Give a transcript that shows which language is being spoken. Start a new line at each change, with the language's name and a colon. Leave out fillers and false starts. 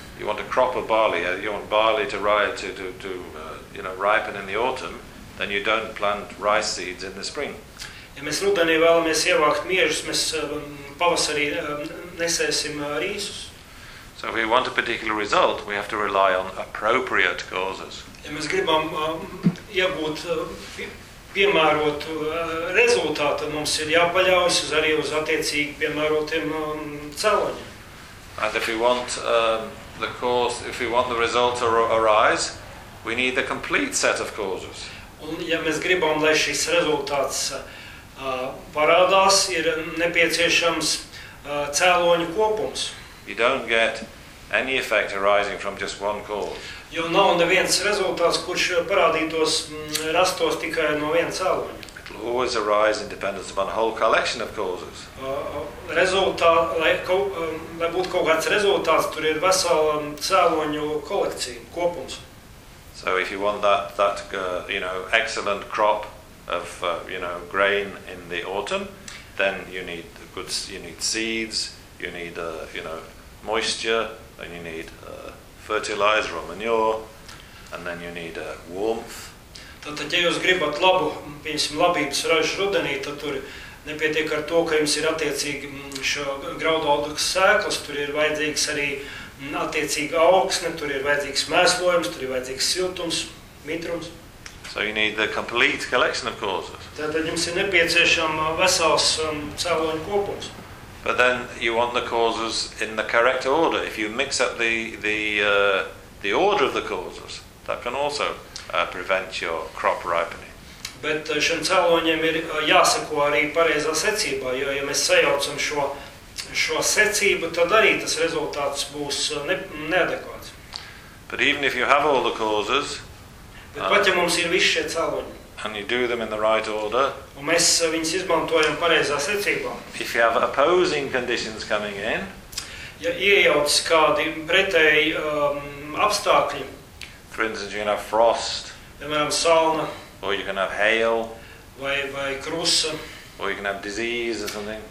English: You want a crop of barley, you want barley to rise to you know, ripen in the autumn, then you don't plant rice seeds in the spring.
Latvian: Ja mēs rudenī vēlamies ievākt miežus, mēs pavasarī nesēsim rīsus.
English: So if we want a particular result, we have to rely on appropriate causes.
Latvian: Ja mēs gribam iegūt piemērotu rezultātu, mums ir jāpaļaujas arī uz attiecīgi piemērotiem cēloņiem.
English: And if we want the cause, if we want the result to arise, we need the complete set of causes.
Latvian: Un ja mēs gribam, lai šis rezultāts parādās, ir nepieciešams cēloņu kopums.
English: You don't get any effect arising from just one cause.
Latvian: Jo nav neviens rezultāts, kurš parādītos, rastos tikai no viena cēloņa.
English: Always arise in dependence upon a whole collection of causes.
Latvian: Lai būtu kaut kāds rezultāts, tur ir vesela cēloņu kolekcija, kopums.
English: So if you want that you know, excellent crop of you know, grain in the autumn, then you need seeds, you need you know, moisture, and you need fertilizer or manure, and then you need warmth.
Latvian: Tad, ja jūs gribat labu, pieņemsim labības ražu rudenī, tad tur nepietiek ar to, ka jums ir attiecīgi šo graudu audeklu sēklas, tur ir vajadzīgs arī attiecīga augsne, tur ir vajadzīgs mēslojums, tur ir vajadzīgs siltums, mitrums.
English: So you need the complete collection of causes.
Latvian: Tad jums ir nepieciešama vesels cēloņu kopums.
English: But then you want the causes in the correct order. If you mix up the order of the causes, that can also prevent your crop ripening.
Latvian: Bet šiem cēloņiem ir jāseko arī pareizā secībā, jo ja mēs sajaucam šo secību, tad arī tas rezultāts būs neadekvāts.
English: But even if you have all the causes,
Latvian: bet pat ja mums ir visi šie cēloņi,
English: and you do them in the right order,
Latvian: un mēs viņus izmantojam pareizā secībā,
English: if you have opposing conditions coming in,
Latvian: ja iejauc kādi pretēji apstākļi,
English: for instance, you can have frost,
Latvian: piemēram, salna,
English: or you can have hail,
Latvian: vai krusa,
English: or you can have disease or something,